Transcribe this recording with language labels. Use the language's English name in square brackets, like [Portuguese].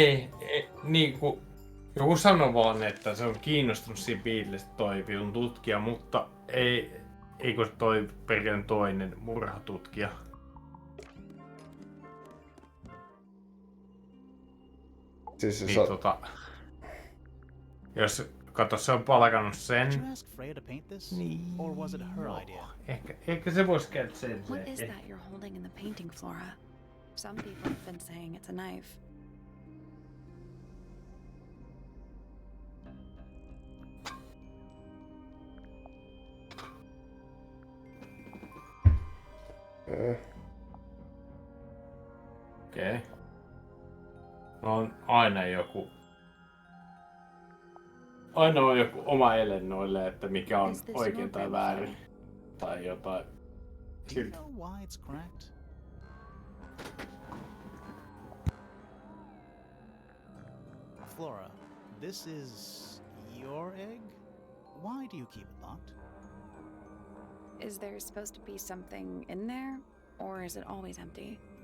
[Finnish] Ei, niinku joku sanoi vaan, että se on kiinnostunut siinä Beatlesista toi vitun tutkija, mutta eikö toi perkele toinen murhatutkija. Siis se Niin jos kato, se on palkannut sen. [English] Did you ask Freya to paint this? [Finnish] Niin. [English] Or was it her idea? [Finnish] Ehkä se voisi käydä sen. [English] What is that you're holding in the painting, Flora? Some people have been saying it's a knife. [Finnish] Okei. On aina joku oma ele noille, että mikä on oikein tai väärin. Tai jotain. [English] Do you know why it's cracked? Flora, this is your egg? Why do you keep it locked? Is there supposed to be something in there, or is it always empty?